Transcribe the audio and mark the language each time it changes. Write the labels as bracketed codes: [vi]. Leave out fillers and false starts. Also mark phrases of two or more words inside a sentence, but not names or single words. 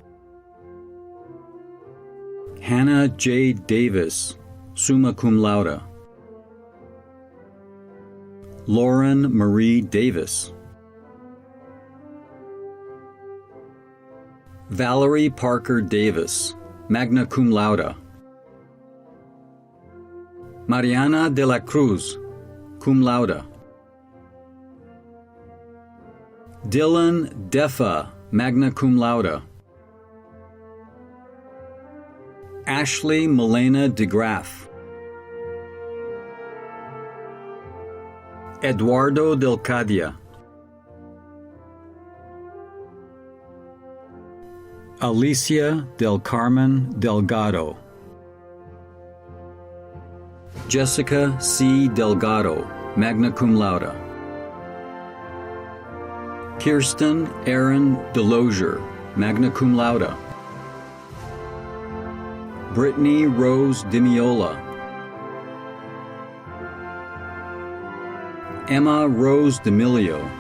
[en] Hannah J. [la] Davis, summa cum laude. [en] Lauren Marie Davis. Valerie Parker Davis, [la] magna cum laude. [en] Mariana de la Cruz, [la] cum laude. Dylan Defa, magna cum laude. [en] Ashley Milena DeGraff. Eduardo Del Cadia. Alicia Del Carmen Delgado. Jessica C. Delgado, [la] magna cum laude. Kirsten Aaron Delosier, magna cum laude. [en] Brittany Rose Dimiola. Emma Rose D'Amelio.